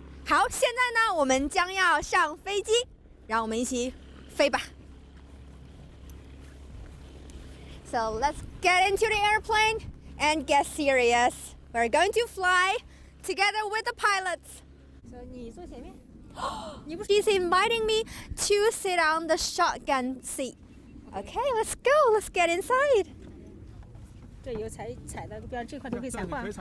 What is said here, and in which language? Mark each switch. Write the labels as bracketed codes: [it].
[zh] 好，现在呢，我们将要上飞机，让我们一起飞吧。 [en] So let's get into the airplane and get serious. We're going to fly together with the pilots. So [zh] 你坐前面。 [en] She's inviting me to sit on the shotgun seat. Okay, let's go. Let's get inside. [zh] 这有踩的，比方这块都可以踩换，